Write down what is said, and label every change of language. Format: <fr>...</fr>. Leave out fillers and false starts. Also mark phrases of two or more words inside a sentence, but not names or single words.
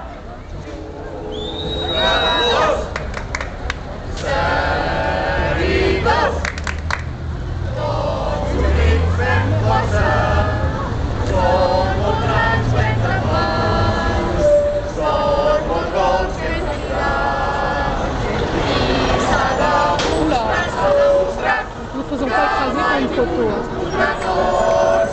<ca>Jugadors! Seguidors! Tots units fem força. Són molts grans plens de mans, són molts gols ben tirats. I s'ha demostrat,</ca> <pt>Vou fazer um quadro fazer com um foto.</pt>